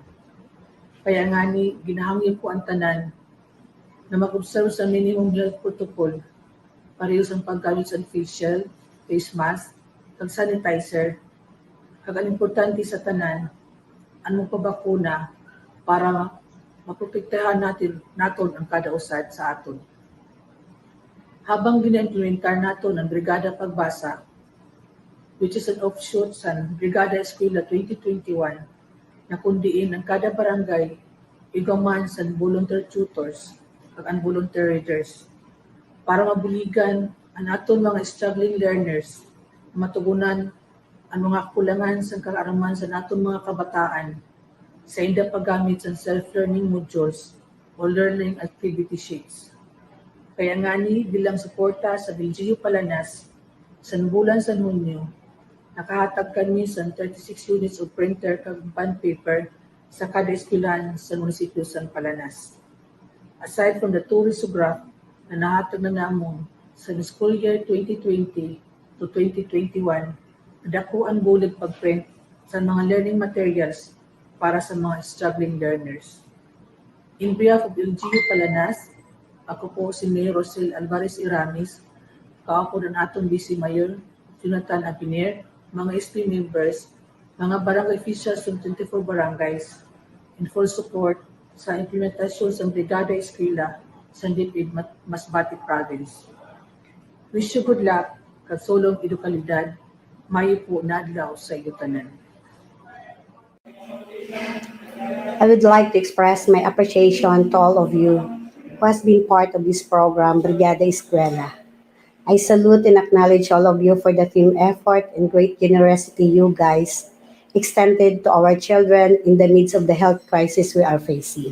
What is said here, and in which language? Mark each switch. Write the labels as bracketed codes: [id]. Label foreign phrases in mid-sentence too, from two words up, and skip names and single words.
[msb] Kaya nga ni ginahangyo ko ang tanan na mag-observe sa [en] minimum health protocol, [msb] parehas ang paggamit sa [en] face shield, face mask, [msb] kag sanitizer, kag ang importante sa tanan, ang pabakuna para maprotektahan naton ang kada usad sa aton. Habang gina-implementar naton ang Brigada Pagbasa, [en] which is an offshoot [msb] sa Brigada Eskwela 2021, na kundiin ang kada barangay igaman sa [en] volunteer tutors [msb] kag ang [en] volunteer readers [msb] para mabuligan ang aton mga [en] struggling learners [msb] na matugunan ang mga kulangan sa kaaraman sa naton mga kabataan sa inda paggamit sa [en] self-learning modules [msb] o [en] learning activity sheets. [msb] Kaya nga ni bilang suporta sa LGU Palanas sa bulan sa Hunyo, nakahatag kami sa 36 [en] units of printer [msb] kag [en] bond paper [msb] sa kada eskwelahan sa munisipyo San Palanas. [en] Aside from the two risograph [msb] na nahatag na namon sa [en] school year 2020 to 2021, [msb] dako ang bulig pagprint sa mga [en] learning materials [msb] para sa mga [en] struggling learners. In behalf of LGU Palanas, [msb] ako po si [en] Mayor Rosel Alvarez Iramis, [msb] kaupo ng atong [en] Vice Mayor Jonathan Abiner, mga ST members, mga barangay officials from 24 barangays, in full support [msb] sa implementasyon sa [en] Brigada Eskwela sa DepEd Masbate Province. Wish you good luck, [msb] kasulong edukalidad, mayo po na adlaw sa iyo tanan. [en] I would like to express my appreciation to all of you who has been part of this program, Brigada Eskwela. I salute and acknowledge all of you for the team effort and great generosity you guys extended to our children in the midst of the health crisis we are facing.